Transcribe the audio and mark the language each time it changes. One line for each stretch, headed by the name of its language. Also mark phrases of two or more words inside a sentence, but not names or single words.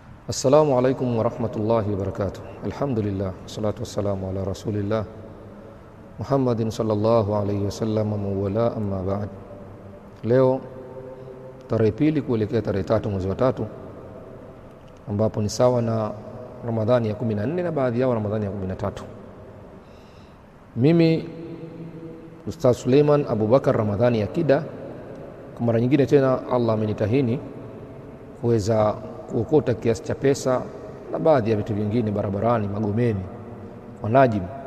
Arabic: السلام عليكم ورحمة الله وبركاته. الحمد لله، والصلاة والسلام على رسول الله محمد صلى الله عليه وسلم وأما بعد.
Swahili: Leo tarehe pili kuelekea tarehe 3 mwezi wa 3, ambapo ni sawa na Ramadhani ya 14 na baadhi yao Ramadhani ya 13. Mimi Ustaz Suleiman Abubakar Ramadhani ya Kida, kwa mara nyingine tena Allah amenitahini kuweza kuokota kiasi cha pesa na baadhi ya vitu vingine barabarani Magomeni kwa Najib